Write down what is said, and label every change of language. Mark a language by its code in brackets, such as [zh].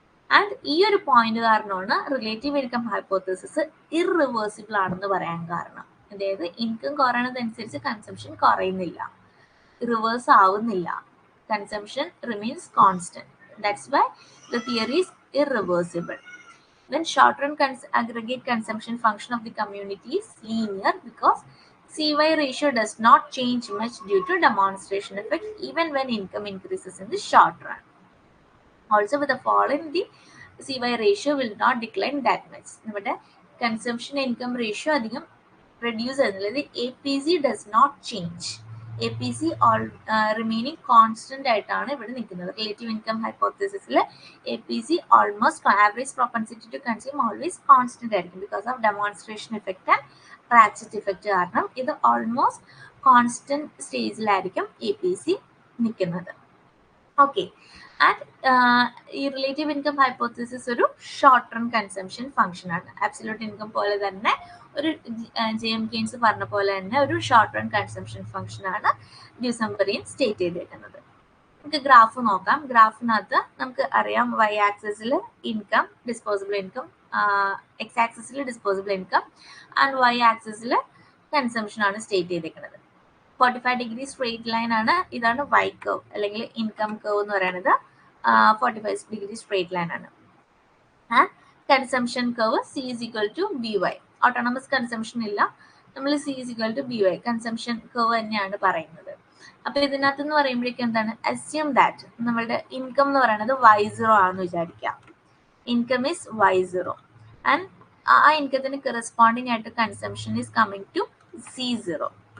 [ml] And ഈ ഒരു point കാരണമാണ് റിലേറ്റീവ് ഇൻകം ഹൈപ്പോത്തസിസ് ഇറിവേഴ്സിബിൾ ആണെന്ന് പറയാൻ കാരണം. അതായത് ഇൻകം കുറയുന്നതനുസരിച്ച് കൺസംഷൻ കുറയുന്നില്ല, റിവേഴ്സ് ആവുന്നില്ല, [en] Consumption remains constant. That's why the theory is irreversible. Then short-run aggregate consumption function of the community is linear because CY ratio does not change much due to demonstration effect even when income increases in the short run. Also with the fall in the CY ratio will not decline that much. [ml] നമ്മുടെ consumption income ratio അധികം reduce ചെയ്യുന്നില്ല. [en] APC does not change. [ml] APC remaining constant ആയിട്ടാണ് ഇവിടെ നിൽക്കുന്നത്. Relative income ഹൈപ്പോത്തസിസിൽ APC almost average propensity to consume always constant ആയിരിക്കും [en] because of demonstration effect and ratchet effect [ml] കാരണം ഇത് almost constant സ്റ്റേജിലായിരിക്കും APC നിൽക്കുന്നത്. Okay, and ഈ റിലേറ്റീവ് ഇൻകം ഹൈപ്പോത്തസിസ് ഒരു short run consumption function ആണ്. അബ്സല്യൂട്ട് ഇൻകം പോലെ തന്നെ ഒരു JM കെയ്ൻസ് പറഞ്ഞ പോലെ തന്നെ ഒരു ഷോർട്ട് റൺ കൺസംഷൻ ഫംഗ്ഷൻ ആണ് ഡ്യൂസംബറിയൻ സ്റ്റേറ്റ് ചെയ്തേക്കുന്നത്. നമുക്ക് ഗ്രാഫ് നോക്കാം. ഗ്രാഫിനകത്ത് നമുക്ക് അറിയാം y ആക്സിസിൽ ഇൻകം, ഡിസ്പോസിബിൾ ഇൻകം, x ആക്സിസിൽ ഡിസ്പോസിബിൾ ഇൻകം ആൻഡ് y ആക്സിസിൽ കൺസംഷൻ ആണ് സ്റ്റേറ്റ് ചെയ്തിരിക്കുന്നത്. 45 ഡിഗ്രി സ്ട്രെയിറ്റ് ലൈൻ ആണ്. ഇതാണ് y കർവ് അല്ലെങ്കിൽ ഇൻകം കർവ് എന്ന് പറയുന്നത്. 45 ഡിഗ്രി സ്ട്രെയിറ്റ് ലൈൻ ആണ്. [en] And consumption curve c is equal to by. [ml] Autonomous consumption ഇല്ല, നമ്മൾ c is equal to by consumption curve തന്നെയാണ് പറയുന്നത്. അപ്പൊ ഇതിനകത്ത് എന്ന് പറയുമ്പോഴേക്കും എന്താണ്, അസ്യൂം ദാറ്റ് നമ്മളുടെ ഇൻകം എന്ന് പറയുന്നത് y0 ആണെന്ന് വിചാരിക്കാം. [en] Income is y0 and ആ ഇൻകത്തിന് corresponding ആയിട്ട് consumption is coming to c0.